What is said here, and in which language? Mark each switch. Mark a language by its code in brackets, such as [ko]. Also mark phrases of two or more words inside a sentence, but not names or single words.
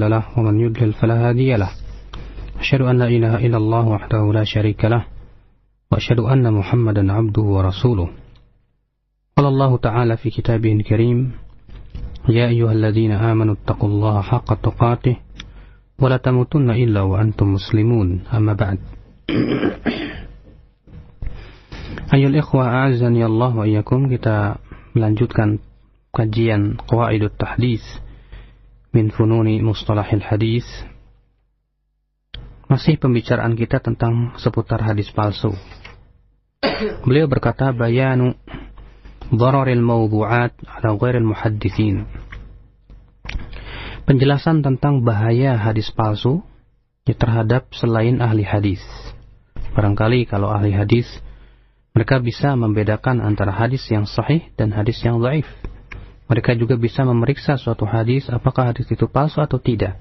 [ar] له ومن يضلل فلا هادي له أشهد أن لا إله إلا الله وحده لا شريك له وأشهد أن محمدا عبده ورسوله قال الله تعالى في كتابه الكريم يا أيها الذين آمنوا اتقوا الله حق تقاته ولا تموتن إلا وأنتم مسلمون أما بعد أيها الإخوة أعزني الله وإياكم, [id] kita melanjutkan kajian Qawaidut Tahdits min Fununi Mustalahil Hadis. Masih pembicaraan kita tentang seputar hadis palsu. Beliau berkata [ar] بيان ضرر الموضوعات على غير المحدثين. [id] Penjelasan tentang bahaya hadis palsu terhadap selain ahli hadis. Barangkali kalau ahli hadis mereka bisa membedakan antara hadis yang sahih dan hadis yang dhaif. Mereka juga bisa memeriksa suatu hadis apakah hadis itu palsu atau tidak.